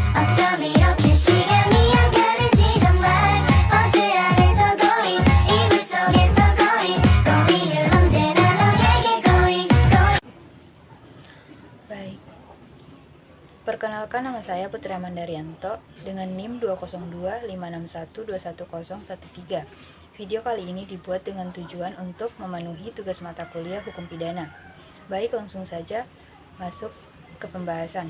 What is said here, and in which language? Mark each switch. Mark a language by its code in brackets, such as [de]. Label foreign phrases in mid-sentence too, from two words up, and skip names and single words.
[ko] 어쩜 이렇게 시간이 안 가는지 정말 버스 안에서 고잉 이불 속에서 고잉은 언제나 너에게 고잉. [id] Baik, perkenalkan nama saya Putri Mandarianto dengan NIM 20256121013. Video kali ini dibuat dengan tujuan untuk memenuhi tugas mata kuliah hukum pidana. Baik, langsung saja masuk ke pembahasan.